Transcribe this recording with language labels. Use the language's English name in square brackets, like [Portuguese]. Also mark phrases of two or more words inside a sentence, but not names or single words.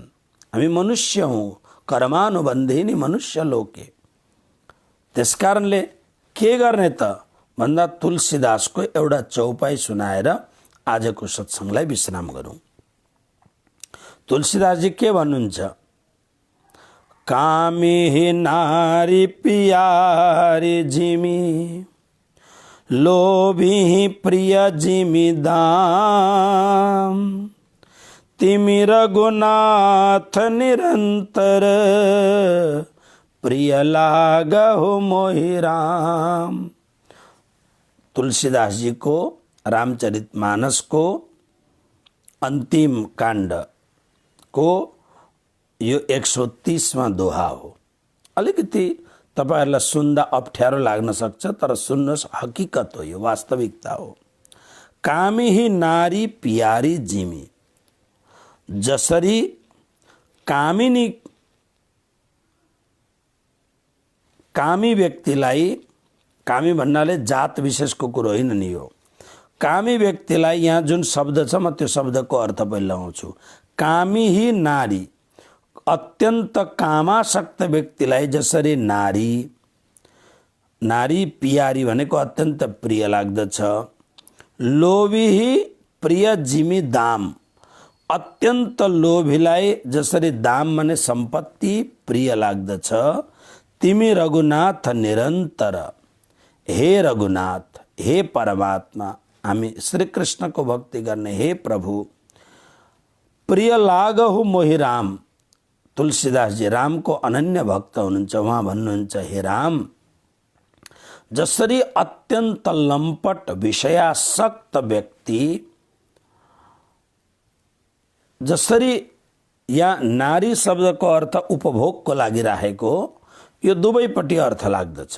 [Nepali] हामी मनुष्य हौँ, [Sanskrit] कर्मानुबन्धिनी मनुष्य लोके। [Nepali] त्यसकारणले के गर्ने त भन्दा तुलसीदासको एउटा चौपाई सुनाएर आजको सत्सङ्गलाई विश्राम गरौँ। तुलसीदासजी के भन्नुहुन्छ? [Awadhi] कामी नारी पियारी जिमी, लोभी प्रिय जिमी दाम, तिमी रघुनाथ निरंतर, प्रिय लागहु मोहि राम। [Nepali] तुलसीदास जी को रामचरितमानस को अंतिम काण्ड को यो 130वां दोहा हो। अलिकति तपाईहरुलाई सुन्दा अप्ठ्यारो लाग्न सक्छ, तर सुन्नुहोस्, हकीकत हो, यो वास्तविकता हो। [Awadhi] कामी ही नारी पियारी जिमी, [Nepali] जसरी कामिनी कामी व्यक्तिलाई, कामी भन्नाले जात विशेषको कुरो होइन नि हो। कामी व्यक्तिलाई यहाँ जुन शब्द छ म त्यो शब्दको अर्थ पहिले लगाउँछु। [Awadhi] कामी ही नारी, [Nepali] अत्यन्त कामासक्त व्यक्तिलाई जसरी नारी, नारी पियारी भनेको अत्यन्त प्रिय लाग्दछ। [Awadhi] लोभी ही प्रिय जिमी दाम, [Nepali] अत्यन्त लोभीलाई जसरी दाम माने सम्पत्ति प्रिय लाग्दछ। [Awadhi] तिमी रघुनाथ निरन्तर, [Nepali] हे रघुनाथ, हे परमात्मा, हामी श्री कृष्ण को भक्ति गर्ने हे प्रभु, [Awadhi] प्रिय लागहु मोहि राम। [Nepali] तुलसीदास जी राम को अनन्य भक्त हुनुहुन्छ। उहाँ भन्नुहुन्छ, हे राम, जसरी अत्यन्त लम्पट विषयासक्त व्यक्ति, जसरी यहाँ नारी शब्दको अर्थ उपभोगको लागि राखेको, यो दुवैपट्टि अर्थ लाग्दछ।